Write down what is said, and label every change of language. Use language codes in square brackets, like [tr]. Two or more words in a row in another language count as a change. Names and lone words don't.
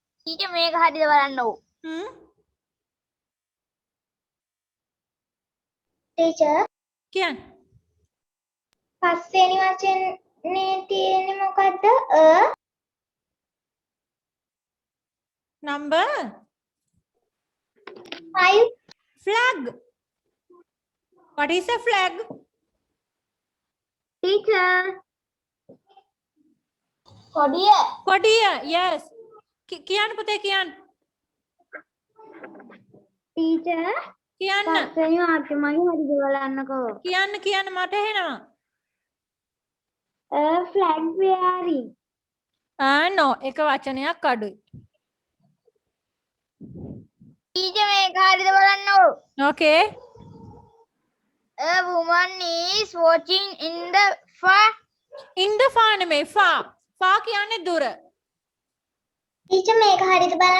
[si] ටීචර් මේක හරියද බලන්නකෝ. ටීචර් කියන්න. පස්වෙනි වචනේ තියෙන්නේ මොකද්ද? [en] Number 5. flag. What is a flag? [si] ටීචර් කොඩිය. කොඩිය. Yes. කියන්න පුතේ කියන්න. ටීචර් කියන්න. පස්වෙනි වාක්‍ය මගේ හරියද බලන්නකෝ. කියන්න මට ඇහෙනවා. [en] flag bearing. [si] no එක වචනයක් අඩුයි. ටීචර් මේක හරියද බලන්නකෝ. [en] Okay. A woman is watching in the far. in the far [si] නෙමෙයි far. far කියන්නේ දුර. ටීචර් මේක හරියද බලන්න.